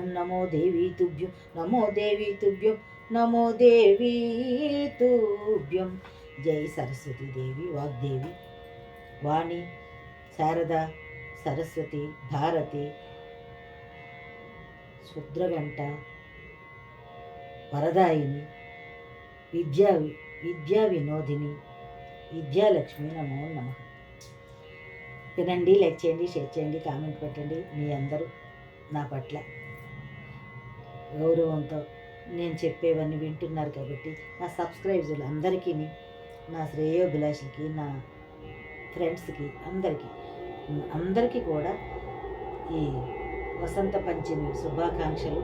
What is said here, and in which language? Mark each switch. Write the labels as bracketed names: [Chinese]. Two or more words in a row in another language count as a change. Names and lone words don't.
[Sanskrit] नमो देवी तुभ्यं नमो देवी तुभ्यं नमो देवी तुभ्यं जय सरस्वती देवी वाग्देवी वाणी शारदा सरस्वती भारती शुद्रघंट वरदायिनी विद्या विनोदिनि विद्यालक्ष्मि नमो नमः. [Telugu] వినండి, లైక్ చేయండి, షేర్ చేయండి, కామెంట్ పెట్టండి. మీ అందరూ నా పట్ల గౌరవంతో నేను చెప్పేవన్నీ వింటున్నారు కాబట్టి నా సబ్స్క్రైబర్లు అందరికీ, నా శ్రేయోభిలాషులకి, నా ఫ్రెండ్స్కి అందరికీ కూడా ఈ వసంత పంచమి శుభాకాంక్షలు.